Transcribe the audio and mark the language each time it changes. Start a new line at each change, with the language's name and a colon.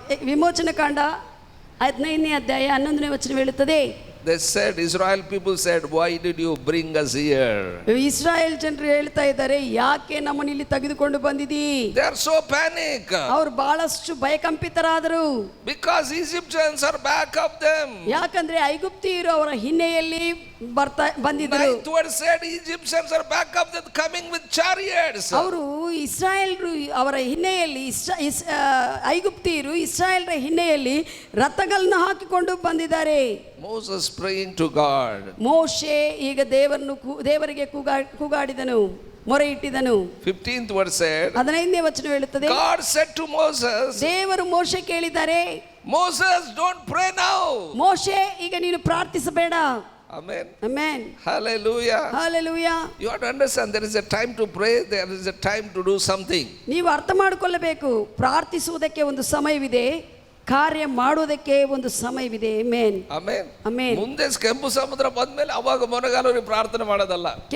Kannada: ವಿಮೋಚನ ಕಾಂಡ 15ನೇ ಅಧ್ಯಾಯ 11ನೇ ವಚನ ಹೇಳುತ್ತದೆ.
English: They said, Israel people said, why did you bring us here?
Kannada: Israel ಜನರು ಹೇಳ್ತಾ ಇದ್ದಾರೆ ಯಾಕೆ ನಮ್ಮನ್ನು ಇಲ್ಲಿ ತೆಗೆದುಕೊಂಡು ಬಂದಿದ್ದೀ?
English: They are so panic.
Kannada: ಅವರು ಬಹಳಷ್ಟು ಭಯಕಂಪಿತರಾದರು.
English: Because Egyptians are back of them.
Kannada: ಯಾಕಂದ್ರೆ ಐಗುಪ್ತಿಯರು ಅವರ ಹಿನ್ನೆಲೆಯಲ್ಲಿ ಬಂದಿದ್ದರು.
English: 9th verse said, Egyptians are back of them coming with chariots.
Kannada: ಅವರು ಇಸ್ರಾಯೇಲ್ರು ಅವರ ಹಿನ್ನೆಲೆಯಲ್ಲಿ ಐಗುಪ್ತಿಯರು ಇಸ್ರಾಯೇಲ್ರ ಹಿನ್ನೆಲೆಯಲ್ಲಿ ರಥಗಳನ್ನು ಹಾಕಿಕೊಂಡು ಬಂದಿದ್ದಾರೆ.
English: Moses praying to God.
Kannada: ಮೋಶೆ ಈಗ ದೇವರಿಗೆ ಕೂಗಾಡಿದನು, ಮೊರೆ ಇಟ್ಟಿದನು.
English: 15th verse said,
Kannada: 15ನೇ ವಚನ ಹೇಳುತ್ತದೆ,
English: God said to Moses,
Kannada: ದೇವರು ಮೋಶೆ ಕೇಳಿದ್ದಾರೆ,
English: Moses don't pray now.
Kannada: ಮೋಶೆ ಈಗ ನೀನು ಪ್ರಾರ್ಥಿಸಬೇಡ.
English: Amen. Amen. Hallelujah. Hallelujah. You have to understand there is a time to pray, there is a time to do something.
Kannada: ನೀವು ಅರ್ಥ ಮಾಡಿಕೊಳ್ಳಬೇಕು, ಪ್ರಾರ್ಥಿಸುವುದಕ್ಕೆ ಒಂದು ಸಮಯವಿದೆ, ಕಾರ್ಯ ಮಾಡುವುದಕ್ಕೆ ಒಂದು ಸಮಯವಿದೆ. ಆಮೆನ್. ಆಮೆನ್. ಆಮೆನ್. ಮುಂದೆ ಕೆಂಪು ಸಮುದ್ರ ಬಂದ್ಮೇಲೆ ಅವಾಗ ಮೊಣಗಾಲೂರಿ ಪ್ರಾರ್ಥನೆ ಮಾಡೋದಲ್ಲ.